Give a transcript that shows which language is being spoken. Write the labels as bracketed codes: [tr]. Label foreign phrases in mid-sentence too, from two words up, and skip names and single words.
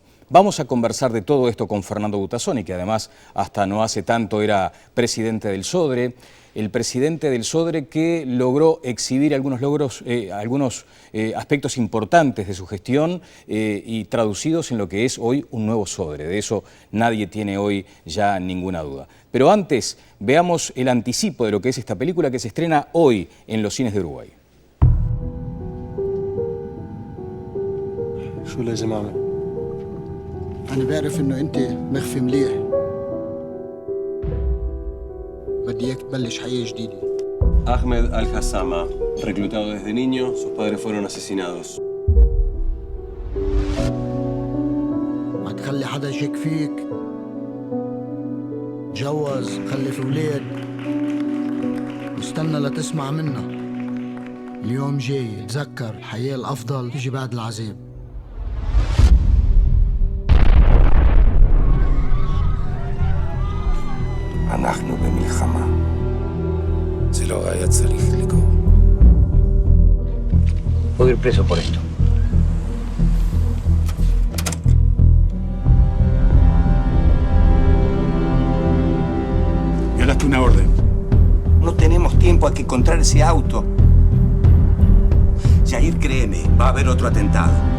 [es] Vamos a conversar de todo esto con Fernando Butazzoni, que además hasta no hace tanto era presidente del Sodre, el presidente del Sodre que logró exhibir algunos logros, algunos aspectos importantes de su gestión y traducidos en lo que es hoy un nuevo Sodre. De eso nadie tiene hoy ya ninguna duda. Pero antes, veamos el anticipo de lo que es esta película que se estrena hoy en los cines de Uruguay. [ar] أنا بعرف إنه أنت مخفي مليح. بدي إياك تبلش حياة جديدة. [es] Ahmed Al-Hassama, reclutado desde niño, sus padres fueron asesinados. [ar] ما تخلي حدا يشك فيك. تجوز، خلف أولاد. واستنى لتسمع منا. اليوم جاي، تذكر الحياة الأفضل تيجي بعد العذاب. [he] אנחנו במלחמה. זה לא היה צריך לקרות. [es] Puedo ir preso por esto. Violaste una orden. No tenemos tiempo, hay que encontrar ese auto. Jair, créeme, va a haber otro atentado.